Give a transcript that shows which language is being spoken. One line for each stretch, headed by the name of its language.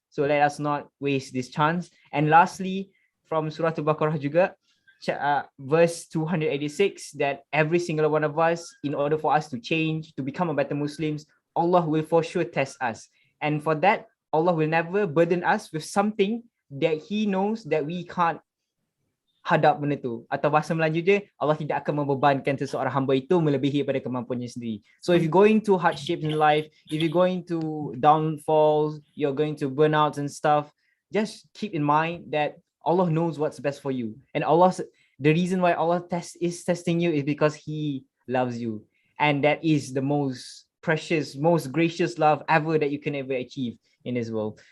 English: So let us not waste this chance. And lastly, from Surah Al-Baqarah juga, verse 286, that every single one of us, in order for us to change, to become a better Muslims, Allah will for sure test us. And for that, Allah will never burden us with something that He knows that we can't
Malay: hadap benda tu. Atau bahasa Melayu je, Allah tidak akan membebankan seseorang hamba itu melebihi pada kemampuannya sendiri.
English: So if you're going through hardships in life, if you're going to downfalls, you're going to burnouts and stuff, just keep in mind that Allah knows what's best for you. And the reason why Allah is testing you is because He loves you. And that is the most precious, most gracious love ever that you can ever achieve in this world.